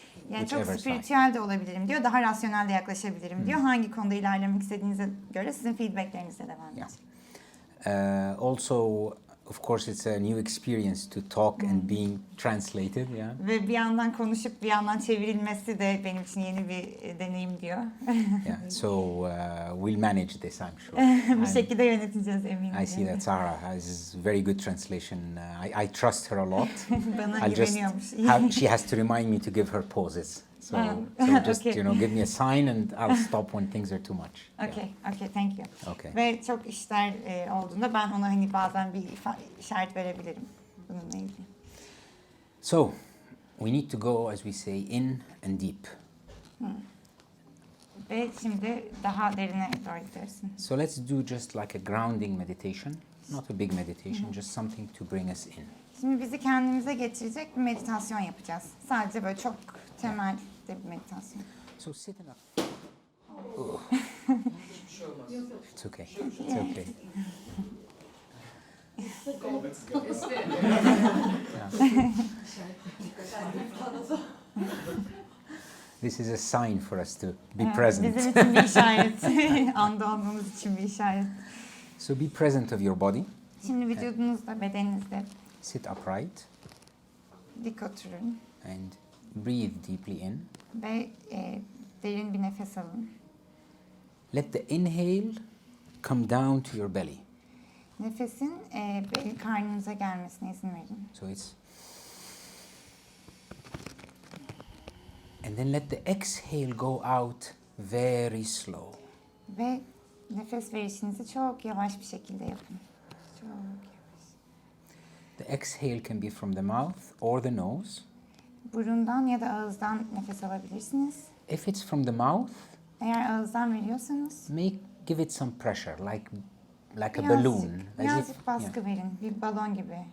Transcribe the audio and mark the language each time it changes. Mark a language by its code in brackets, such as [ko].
[tr] yani çok spiritüel de olabilirim diyor, daha rasyonel de yaklaşabilirim diyor. Hangi konuda ilerlemek istediğinize göre sizin feedbacklerinizle devam edeceğim. [en] Also, of course, it's a new experience to talk and being translated. [tr] Ve bir yandan konuşup bir yandan çevrilmesi de benim için yeni bir deneyim diyor. [en] So we'll manage this, I'm sure. [tr] Bu şekilde yöneteceğiz eminim. [en] I see that Sarah has very good translation. I trust her a lot. [tr] Bana güveniyormuş. [en] She has to remind me to give her pauses. So just give me a sign and I'll stop when things are too much. Okay, thank you. Okay. [tr] Ve çok işler olduğunda ben ona hani bazen bir işaret verebilirim bununla ilgili. [en] So we need to go, as we say, in and deep. [tr] Ve şimdi daha derine doğru gidersin. [en] So let's do just like a grounding meditation, not a big meditation, just something to bring us in. [tr] Şimdi bizi kendimize getirecek bir meditasyon yapacağız. Sadece böyle çok temel bir meditasyon. [en] So sit in a... It's okay. It's okay. This is a sign for us to be present. [tr] Bizim için bir işaret. Anda olmamız için bir işaret. [en] So be present of your body. [tr] Şimdi vücudunuzda, bedeninizde. [en] Sit upright. [tr] Dik oturun. [en] And breathe deeply in. [tr] Ve derin bir nefes alın. [en] Let the inhale come down to your belly. [tr] Nefesin karnınıza gelmesine izin verin. [en] So it's... And then let the exhale go out very slow. [tr] Ve nefes verişinizi çok yavaş bir şekilde yapın. Çok yavaş. [en] The exhale can be from the mouth or the nose. [tr] Burundan ya da ağızdan nefes alabilirsiniz. [en] If it's from the mouth, [tr] eğer ağızdan veriyorsanız, [en] give it some pressure, like a balloon. [tr] Birazcık baskı verin, bir balon gibi.